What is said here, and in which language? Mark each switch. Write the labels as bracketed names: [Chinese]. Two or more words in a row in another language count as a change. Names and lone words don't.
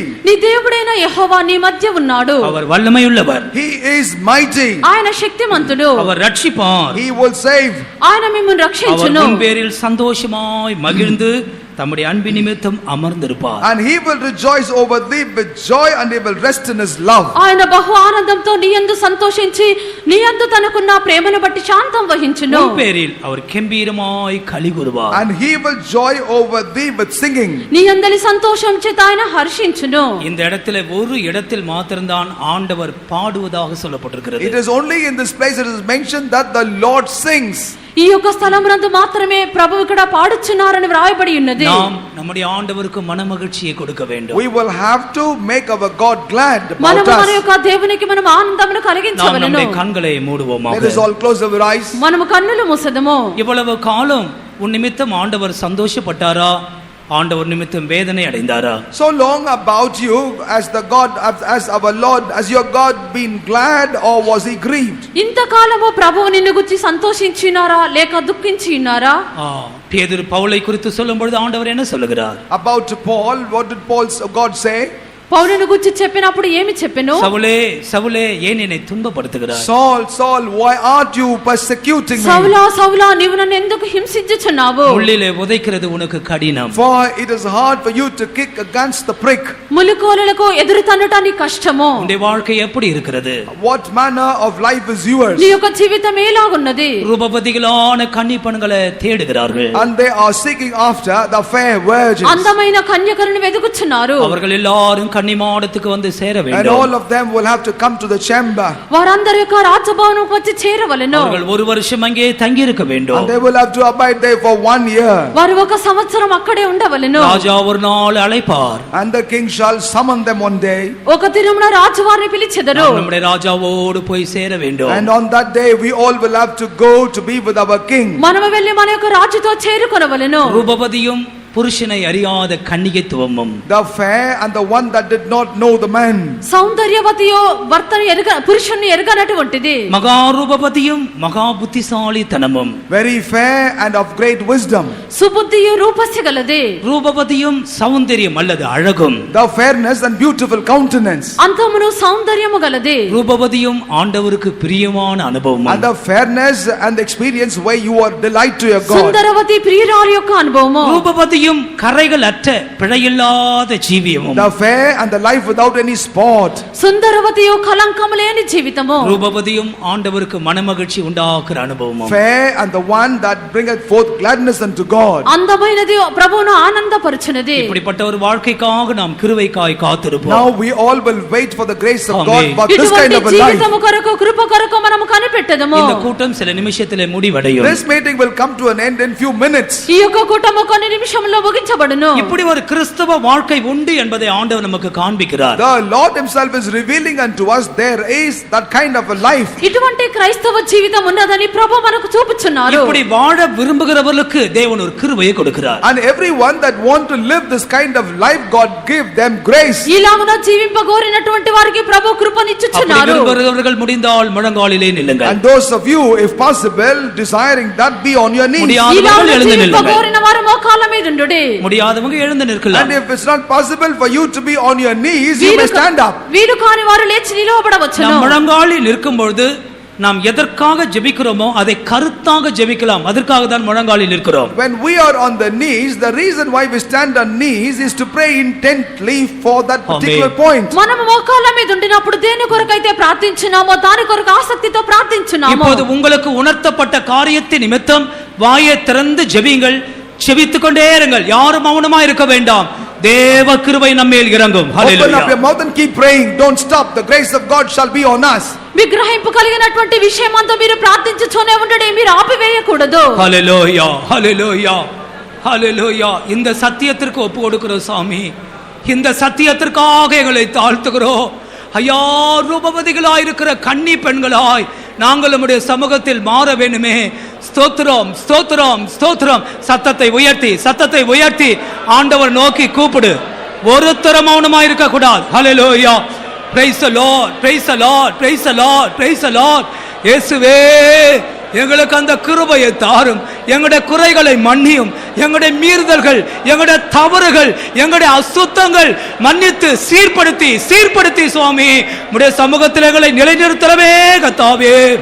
[Telugu] నీ దేవుడైన యెహోవా నీ మధ్య ఉన్నాడు. [Tamil] அவர் வல்லமையுள்ளவர். [English] He is mighty. [Telugu] ఆయన శక్తిమంతుడు. [Tamil] அவர் ரட்சிப்பார். [English] He will save. [Telugu] ఆయన మిమ్మును [Tamil] அவர் [Telugu] రక్షించును. [Tamil] உன் பேரில் சந்தோஷமாய் மகிழ்ந்து தம்முடைய அன்பு நிமித்தம் அமர்ந்திருப்பார். [English] And he will rejoice over thee with joy, and he will rest in his love. [Telugu] ఆయన బహు ఆనందంతో నీ యందు సంతోషించి నీ యందు తనకున్న ప్రేమను బట్టి శాంతం వహించును. [Tamil] உன் பேரில் அவர் கெம்பீரமாய் களி கூறுவார். [English] And he will joy over thee with singing. [Telugu] నీ యందలి సంతోషం చేత ఆయన హర్షించును. [Tamil] இந்த இடத்துல ஒரு இடத்தில் மாத்திரம்தான் ஆண்டவர் பாடுவதாக சொல்லப்பட்டிருக்கிறது. [English] It is only in this place it is mentioned that the Lord sings. [Telugu] ఈ యొక్క స్థలమునందు మాత్రమే ప్రభువు ఇక్కడ పాడుచున్నారని వ్రాయబడి ఉన్నది. [Tamil] நாம் நம்முடைய ஆண்டவருக்கு மனமகிழ்ச்சியை கொடுக்க வேண்டும். [English] We will have to make our God glad about [Telugu] మనము మన [English] us. [Telugu] యొక్క దేవునికి మనం ఆనందమును [Tamil] நாம் [Telugu] కలిగించవలెను. [Tamil] நம்முடைய கண்களை மூடுவோமாக. [English] Let us all close our eyes. [Telugu] మనము కన్నులు మూసెదము. [Tamil] இவ்வளவு காலம் உன் நிமித்தம் ஆண்டவர் சந்தோஷப்பட்டாரா, ஆண்டவர் நிமித்தம் வேதனை அடைந்தாரா? [English] So long about you as the God, as our Lord, as your God been glad, or was he grieved? [Telugu] ఇంతకాలము ప్రభువు నిన్ను గురించి సంతోషించినారా లేక దుఃఖించినారా? [Tamil] பேதுரு பவுலை குறித்து சொல்லும் பொழுது ஆண்டவர் என்ன சொல்லுகிறார்? [English] About Paul, what did God say? [Telugu] పౌలును గురించి చెప్పినప్పుడు ఏమి చెప్పెను? [Tamil] சவுலே சவுலே ஏன் என்னை துன்பப்படுத்துகிறாய்? [English] Saul, Saul, why art you persecuting me? [Telugu] సౌలా సౌలా నీవు నన్ను ఎందుకు హింసించుచున్నావు? [Tamil] முள்ளிலே உதைக்கிறது உனக்கு கடினம். [English] For it is hard for you to kick against the prick. [Telugu] ములుకోలులకు ఎదురు తన్నుట నీ కష్టము. [Tamil] உன்னுடைய வாழ்க்கை எப்படி இருக்கிறது? [English] What manner of life is yours? [Telugu] నీ యొక్క జీవితం ఎలాగున్నది? [Tamil] ரூபவதிகளான கன்னி பெண்களை தேடுகிறார்கள். [English] And they are seeking after the fair virgins. [Telugu] అందమైన కన్యకలను వెతుకుచున్నారు. [Tamil] அவர்கள் எல்லாரும் கன்னிமாடத்துக்கு வந்து சேர [English] And [Tamil] வேண்டும். [English] all of them will have to come to the chamber. [Telugu] వారందరి యొక్క రాజభవనముకు వచ్చి చేరవలెను. [Tamil] அவர்கள் ஒரு வருஷம் அங்கே தங்கி இருக்க வேண்டும். [English] And they will have to abide there for 1 year. [Telugu] వారు ఒక సంవత్సరం అక్కడే ఉండవలెను. [Tamil] ராஜா ஒரு நாள் அழைப்பார். [English] And the king shall summon them one day. [Telugu] ఒక దినమున రాజు వారిని పిలిచెదరు. [Tamil] நம்முடைய ராஜாவோடு போய் சேர வேண்டும். [English] And on that day we all will have to go to be with our king. [Telugu] మనము వెళ్ళి మన యొక్క రాజుతో చేరుకొనవలెను. [Tamil] ரூபவதியும் புருஷனை அறியாத கன்னிகைத்துவமும், [English] The fair and the one that did not know the man. [Telugu] సౌందర్యవతియో భర్తను పురుషుని ఎరగనటువంటిది. [Tamil] மகாரூபவதியும் மகா புத்திசாலித்தனமும், [English] Very fair and of great wisdom. [Telugu] సుబుద్ధియు రూపస్య గలది. [Tamil] ரூபவதியும் சௌந்தரியம் அல்லது அழகும், [English] The fairness and beautiful countenance. [Telugu] అంతమును సౌందర్యము గలది. [Tamil] ரூபவதியும் ஆண்டவருக்கு பிரியமான [English] And [Tamil] அனுபவமும், [English] the fairness and the experience where you are delight to your God. [Telugu] సుందరవతి ప్రియురాలి యొక్క అనుభవము. [Tamil] ரூபவதியும் கரைகள் அற்ற பிழையில்லாத ஜீவியமும், [English] The fair and the life without any spot. [Telugu] సుందరవతియు కలంకము లేని జీవితము. [Tamil] ரூபவதியும் ஆண்டவருக்கு மனமகிழ்ச்சி உண்டாக்குற அனுபவமும், [English] Fair and the one that bringeth forth gladness unto God. [Telugu] అందమైనది ప్రభువును ఆనందపరచునది. [Tamil] இப்படிப்பட்ட ஒரு வாழ்க்கைக்காக நாம் கிருபைக்காய் காத்திருப்போம். [English] Now we all will wait for the grace of Amen. God for this kind [Telugu] ఇటువంటి [English] of a life. [Telugu] జీవితము కొరకు కృప కొరకు మనము కనిపెట్టదము. [Tamil] இந்த கூட்டம் சில நிமிஷத்திலே முடிவடையும். [English] This meeting will come to an end in few minutes. [Telugu] ఈ యొక్క కూటము కొన్ని నిమిషముల్లో ముగించబడును. [Tamil] இப்படி ஒரு கிறிஸ்தவ வாழ்க்கை உண்டு என்பதை ஆண்டவர் நமக்கு காண்பிக்கிறார். [English] The Lord himself is revealing unto us there is that kind of a life. [Telugu] ఇటువంటి క్రైస్తవ జీవితం ఉన్నదని ప్రభు మనకు చూపుచున్నారు. [Tamil] இப்படி வாழ விரும்புகிறவர்களுக்கு தேவன் ஒரு கிருபையை கொடுக்கிறார். [English] And everyone that want to live this kind of life, God give them grace. [Telugu] ఇలాగున జీవింపగోరినటువంటి వారికి ప్రభు [Tamil] அப்படி [Telugu] కృపనిచ్చుచున్నారు. [Tamil] விரும்புகிறவர்கள் முடிந்தால் முழங்காலிலே நில்லுங்கள். [English] And those of you, if possible, desiring that, be on your knees. [Tamil] முடியாதவர்கள் [Telugu] ఇలాగున [Tamil] எழுந்து நில்லுங்கள். [Telugu] జీవింపగోరిన వారు మోకాళ్ళ మీద ఉండుడి. [Tamil] முடியாதவங்க எழுந்து நிற்கலாம். [English] And if it's not possible for you to be on your knees, you may stand up. [Telugu] వీరు కాని వారు లేచి నిలవబడవచ్చును. [Tamil] நாம் முழங்காலில் நிற்கும் பொழுது நாம் எதற்காக ஜெபிக்கிறோமோ அதை கருத்தாக ஜெபிக்கலாம். அதற்காக தான் முழங்காலில் நிற்கிறோம். [English] When we are on the knees, the reason why we stand on knees is to pray intently for that particular point. [Telugu] మనము మోకాళ్ళ మీద ఉండినప్పుడు దేని కొరకైతే ప్రార్థించున్నామో దాని కొరకు ఆసక్తితో ప్రార్థించున్నాము. [Tamil] இப்போது உங்களுக்கு உணர்த்தப்பட்ட காரியத்தின் நிமித்தம் வாயை திறந்து ஜெபியுங்கள். செபித்துக் கொண்டே இருங்கள். யாரும் மௌனமா இருக்க வேண்டாம். தேவ கிருபை நம்மேல் இறங்கும். [English] Open up your [Tamil] ஹல்லேலூயா. [English] mouth and keep praying. Don't stop. The grace of God shall be on us. [Telugu] విగ్రహింపు కలిగినటువంటి విషయం అంతా మీరు ప్రార్థించుతూనే ఉండండి. మీరు ఆపివేయకూడదు. [Tamil] ஹல்லேலூயா. ஹல்லேலூயா. ஹல்லேலூயா. இந்த சத்தியத்திற்கு ஒப்பு கொடுக்கிறோம் சாமி. இந்த சத்தியத்திற்காக எங்களை தாழ்த்துகிறோம். ஐயா, ரூபவதிகளாய் இருக்கிற கன்னி பெண்களாய் நாங்கள் நம்முடைய சமூகத்தில் மாற வேண்டுமே. ஸ்தோத்திரம், ஸ்தோத்திரம், ஸ்தோத்திரம். சத்தத்தை உயர்த்தி, சத்தத்தை உயர்த்தி ஆண்டவர் நோக்கி கூப்பிடு. ஒருத்தர மௌனமா இருக்க கூடாது. ஹல்லேலூயா. [English] Praise the Lord, praise the Lord, praise the Lord, praise the Lord. [Tamil] இயேசுவே, எங்களுக்கு அந்த கிருபையை தாரும். எங்களுடைய குறைகளை மன்னியும். எங்களுடைய மீறுதல்கள், எங்களுடைய தவறுகள், எங்களுடைய அசுத்தங்கள் மன்னித்து சீர்படுத்தி சீர்படுத்தி சுவாமி உம்முடைய சமூகத்தில் எங்களை நிலைநிறுத்தவே கர்த்தாவே.